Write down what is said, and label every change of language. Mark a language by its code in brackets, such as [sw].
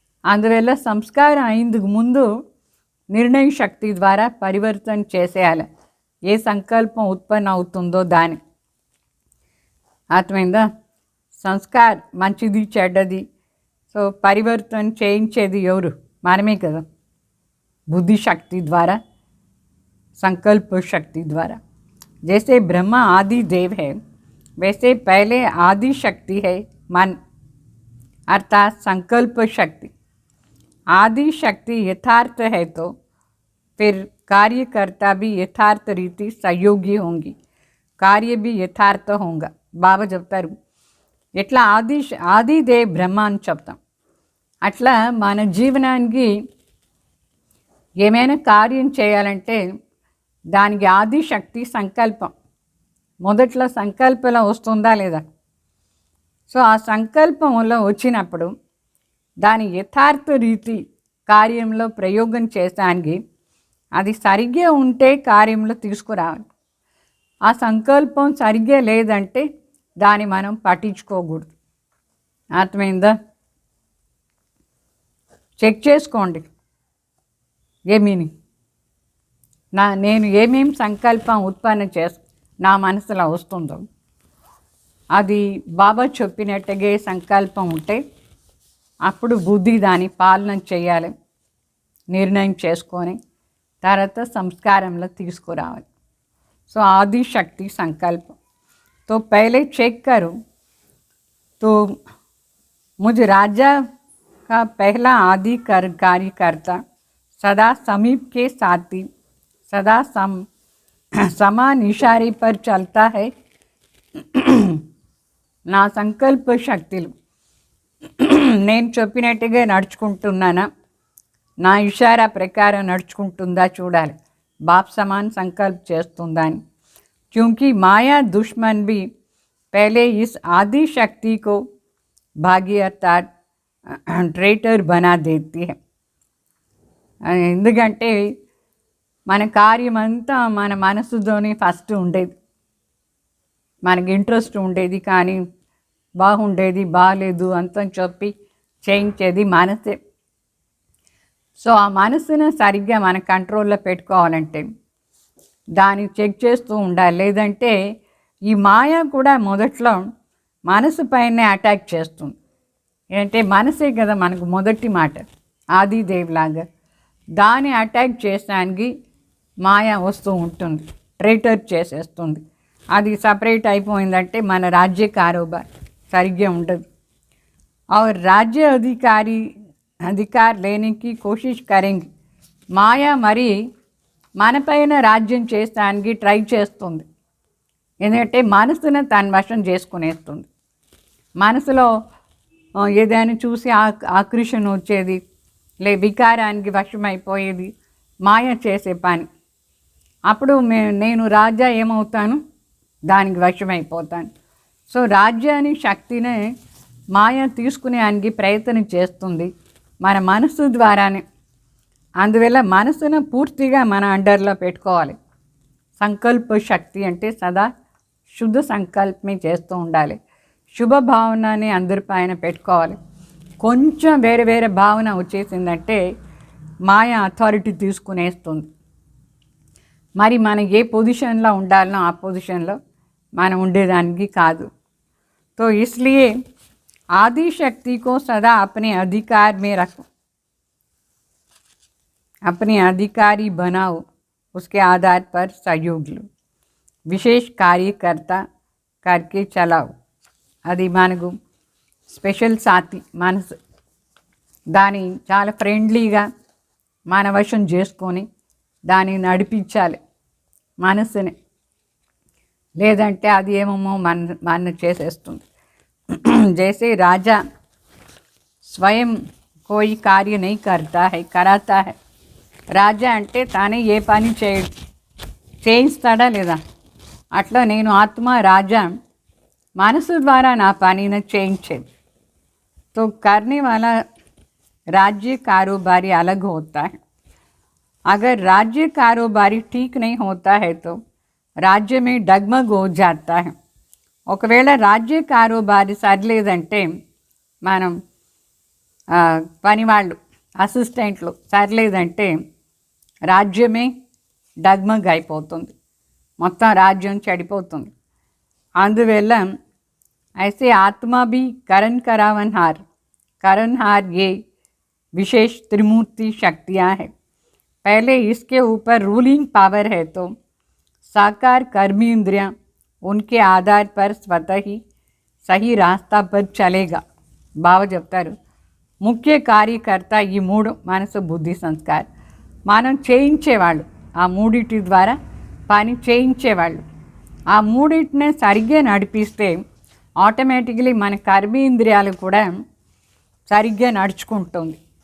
[te] అందువల్ల సంస్కారం అయ్యేందుకు ముందు నిర్ణయ శక్తి ద్వారా పరివర్తన చేసేయాలి. ఏ సంకల్పం ఉత్పన్న అవుతుందో దాని అర్థమైందా? సంస్కార్ మంచిది చెడ్డది, సో పరివర్తన చేయించేది ఎవరు? మనమే కదా, [hi] बुद्धि शक्ति द्वारा, संकल्प शक्ति द्वारा. जैसे ब्रह्मा आदि देव है वैसे पहले आदि शक्ति है मन अर्थात संकल्प शक्ति. आदि शक्ति यथार्थ है तो फिर कार्यकर्ता भी यथार्थ रीति सहयोगी होंगी, कार्य भी यथार्थ होगा. [te] బాబా చెప్తారు ఎట్లా ఆదిదేవ్ బ్రహ్మ అని చెప్తాం. అట్లా మన జీవనానికి ఏమైనా కార్యం చేయాలంటే దానికి ఆది శక్తి సంకల్పం. మొదట్లో సంకల్పంలో వస్తుందా లేదా? సో ఆ సంకల్పంలో వచ్చినప్పుడు దాని యథార్థ రీతి కార్యంలో ప్రయోగం చేసానికి అది సరిగ్గా ఉంటే కార్యంలో తీసుకురావాలి. ఆ సంకల్పం సరిగ్గా లేదంటే దాన్ని మనం పట్టించుకోకూడదు. అర్థమైందా? చెక్ చేసుకోండి ఏమీని నేను ఏమేమి సంకల్పం ఉత్పన్న నా మనసులో వస్తుందో అది బాబా చెప్పినట్టుగా సంకల్పం ఉంటే అప్పుడు బుద్ధి దాని పాలన చేయాలి, నిర్ణయం చేసుకొని తర్వాత సంస్కారంలో తీసుకురావాలి. [hi] సో आदि शक्ति संकल्प तो पहले चेक करो तो मुझे राजा का पहला आदि कार्यकर्ता सदा समीप के साथी सदा समान इशारे पर चलता है. [te] నా సంకల్ప శక్తులు నేను చెప్పినట్టుగా నడుచుకుంటున్నానా, నా ఇషారా ప్రకారం నడుచుకుంటుందా చూడాలి. [hi] बाप समान संकल्प [te] చేస్తుందా అని. [hi] क्योंकि माया दुश्मन भी पहले इस आदि शक्ति को भागी अर्थात ट्रेटर बना देती है. [te] ఎందుకంటే మన కార్యం అంతా మన మనసుతోనే ఫస్ట్ ఉండేది, మనకి ఇంట్రెస్ట్ ఉండేది, కానీ బాగుండేది బాగాలేదు అంతా చెప్పి చేయించేది మనసే. సో ఆ మనసును సరిగ్గా మన కంట్రోల్లో పెట్టుకోవాలంటే దాన్ని చెక్ చేస్తూ ఉండాలి. లేదంటే ఈ మాయ కూడా మొదట్లో మనసు పైనే అటాక్ చేస్తుంది. ఏంటంటే మనసే కదా మనకు మొదటి మాట, ఆదిదేవ్లాగా. దాన్ని అటాక్ చేసడానికి మాయ వస్తూ ఉంటుంది, ట్రేటర్ చేసేస్తుంది. అది సపరేట్ అయిపోయిందంటే మన రాజ్య కారోబార్ సరిగ్గా ఉండదు. [hi] और राज्य अधिकार लेने की कोशिश करेंगे. [te] మాయా మరి మన పైన రాజ్యం చేస్తానికి ట్రై చేస్తుంది. ఎందుకంటే మనసును తన వశం చేసుకునేస్తుంది. మనసులో ఏదైనా చూసి ఆకర్షణ వచ్చేది, వికారానికి వశమైపోయేది మాయ చేసే పని. అప్పుడు నేను రాజా ఏమవుతాను, దానికి వశమైపోతాను. సో రాజ్యాన్ని శక్తిని మాయ తీసుకునేడానికి ప్రయత్నం చేస్తుంది మన మనసు ద్వారానే. అందువల్ల మనసును పూర్తిగా మన అండర్లో పెట్టుకోవాలి. సంకల్ప శక్తి అంటే సదా శుద్ధ సంకల్పమే చేస్తూ ఉండాలి. శుభ భావనని అందరి పైన పెట్టుకోవాలి. కొంచెం వేరే వేరే భావన వచ్చేసిందంటే మాయ అథారిటీ తీసుకునేస్తుంది. మరి మనం ఏ పొజిషన్లో ఉండాలనో ఆ పొజిషన్లో మనం ఉండేదానికి కాదు. [hi] तो इसलिए आदि शक्ति को सदा अपने अधिकार में रखो, अपने अधिकारी बनाओ, उसके आधार पर सहयोग लो, विशेष कार्यकर्ता करके चलाओ. [te] అది మనకు స్పెషల్ సాథి మనసు. దాన్ని చాలా ఫ్రెండ్లీగా మన వశం చేసుకొని దాన్ని నడిపించాలి మనసుని. లేదంటే అది ఏమో మన చేసేస్తుంది. [hi] जैसे राजा स्वयं कोई कार्य नहीं कराता है. [te] రాజా అంటే తానే ఏ పని చేయిస్తాడా లేదా? అట్లా నేను ఆత్మ రాజా మనసు ద్వారా నా పనిని చేయించేది. [hi] तो करने वाला राज्य कारोबारी अलग होता है. अगर राज्य कारोबारी ठीक नहीं होता है तो राज्य में डगमग हो जाता है. [te] ఒకవేళ రాజ్య కారోబారి సరిలేదంటే మనం పనివాళ్ళు అసిస్టెంట్లు సరిలేదంటే రాజ్యమే డగ్మగ్ అయిపోతుంది, మొత్తం రాజ్యం చెడిపోతుంది. అందువల్ల [hi] ऐसे आत्मा भी करण करावनहार करणहार ये विशेष त्रिमूर्ति शक्तियाँ हैं. पहले इसके ऊपर रूलिंग पावर है तो साकार कर्मी इंद्रियाँ उनके आधार पर स्वतः ही सही रास्ता पर चलेगा. [te] బాగా చెప్తారు. ముఖ్య కార్యకర్త ఈ మూడు మనసు బుద్ధి సంస్కారం. మనం చేయించేవాళ్ళు, ఆ మూడిటి ద్వారా పని చేయించేవాళ్ళు. ఆ మూడింటినే సరిగ్గా నడిపిస్తే ఆటోమేటిక్లీ మన కర్మేంద్రియాలు కూడా సరిగ్గా నడుచుకుంటుంది.